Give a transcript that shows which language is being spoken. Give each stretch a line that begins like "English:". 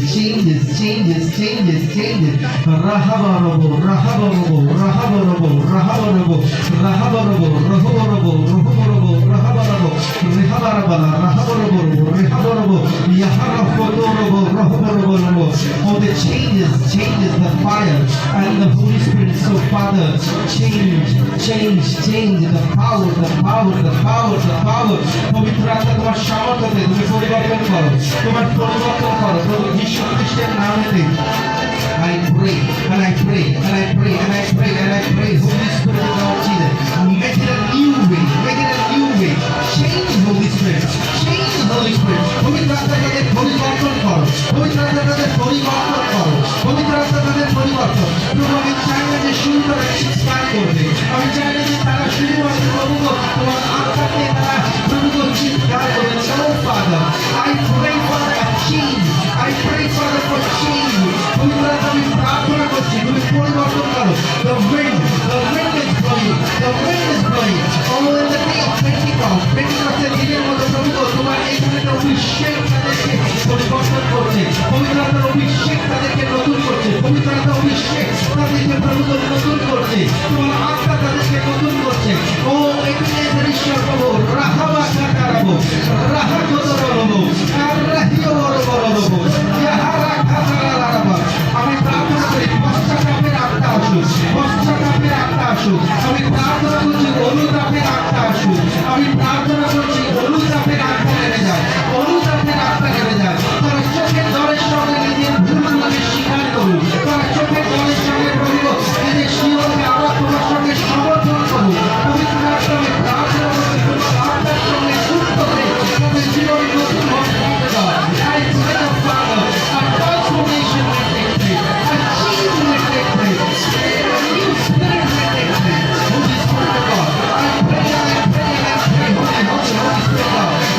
English: Changes changes changes changes রাহাবারব রাহাবারব রাহাবারব রাহাবারব রাহাবারব রহবরব রহবরব রাহাবারব রেহাবারবালা রাহাবারব রেহাবারব ইয়াহারাফতরব রহবরব। Oh, the changes the fire and the Holy Spirit. So Father, change the power, the power, the power, the power.
Bangla: পবিত্র আত্মা তোমার সামর্থ্যতে তুমি পরিবর্তন করো, তোমার পরিবর্তন করো প্রভু যীশু খ্রিস্টের নামেতে।
English: I pray and I pray and I pray and I pray and I pray, Holy Spirit of God, Jesus, make it a new way, make it a new way. Change, Holy Spirit, change, Holy Spirit.
Bangla: পবিত্র আত্মা তাদের পরিবর্তন করো, পবিত্র আত্মা তাদের পরিবর্তন করো, পবিত্র আত্মা তাদের পরিবর্তন। প্রভু আমি চাই না যে শুরু করে চিৎকার করবে, আমি চাই না যে তারা শুধুমাত্র প্রভু তোমার আত্মাকে তারা প্রভু চিৎকার করবে।
English: No, Father, I pray for a change, I pray for change.
Bangla: পবিত্র আত্মা আমি প্রার্থনা করছি তুমি পরিবর্তন করো।
English: The wind is blowing, the wind is blowing. Oh, in the day of Pentecost,
Bangla: Pentecostal দিনের মধ্যে প্রভু তোমার এখানে অভিষেক তাদেরকে পরিবর্তন করছে, পবিত্র আত্মার অভিষেক তাদেরকে নতুন করছে, পবিত্র আত্মার অভিষেক তাদেরকে প্রভু নতুন করছে, তোমার আত্মা তাদেরকে নতুন করছে। ও এখানে ঈশ্বর প্রভু রাহাবা কাটারাবো রাহা কতরবো আর রাহিও বড়বড়বো ইয়াহারা কাটারারাবা। আমি প্রার্থনা করি পশ্চাতাপের আত্মা আসুক, পশ্চাতাপের আত্মা আসুক। আমি প্রার্থনা করছি অনুতাপের আত্মা আসুক, আমি প্রার্থনা করছি অনুতাপের আত্মা নেমে যায়, অনুতাপের আত্মা নেমে যায়। তারা চোখের দরের সঙ্গে নিজের ভুলগুলোকে স্বীকার করুন, তারা চোখের দরের সঙ্গে বলব নিজের শিরকে আবার তোমার সঙ্গে সমর্থন করুন। পবিত্র আত্মা আমি প্রার্থনা করছি তোমার আত্মার সঙ্গে যুক্ত হয়ে তাদের জীবন নতুন হতে দাও।
English: I pray the Father, a transformation will take place, a change will take place, a new spirit will take place. Holy Spirit of God, I pray and I pray and I pray, Holy Spirit of God.